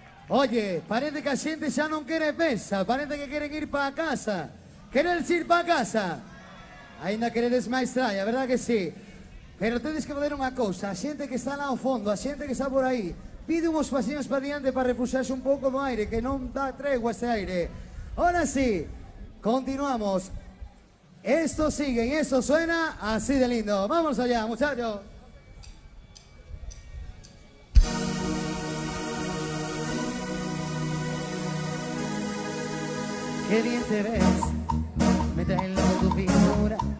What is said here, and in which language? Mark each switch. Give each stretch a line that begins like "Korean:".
Spanish: Oye, parece que a gente ya no quiere pesa, parece que quieren ir para casa. ¿Quieres ir para casa?
Galician: Ainda queredes máis traia,
Spanish: verdad que sí?
Galician: Pero tedes que fazer unha cousa, a xente que está lá ao fondo, a xente que está por aí, pide uns pasiños para diante para refuxarse un pouco do aire, que non dá tregua ese aire.
Spanish: Ahora sí, continuamos. Esto sigue y esto suena así de lindo. Vamos allá, muchachos. Qué bien te ves, me trae loco tu figura.